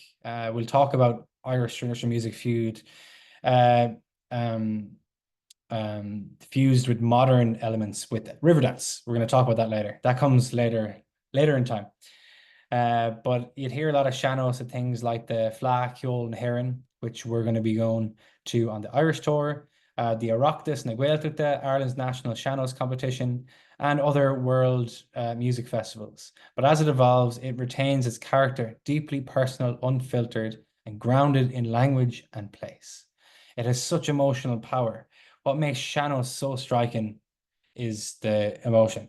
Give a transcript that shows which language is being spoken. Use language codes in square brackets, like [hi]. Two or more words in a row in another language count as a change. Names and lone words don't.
[en] We'll talk about Irish traditional music fused with modern elements with Riverdance. We're going to talk about that later. That comes later in time. But you'd hear a lot of sean-nós at things like the Fleadh, Ceol and Heron, which we're going to be going to on the Irish tour, the Oireachtas na Gaeltachta, Ireland's national sean-nós competition, and other world music festivals. But as it evolves, it retains its character, deeply personal, unfiltered, and grounded in language and place. It has such emotional power. What makes sean-nós so striking is the emotion.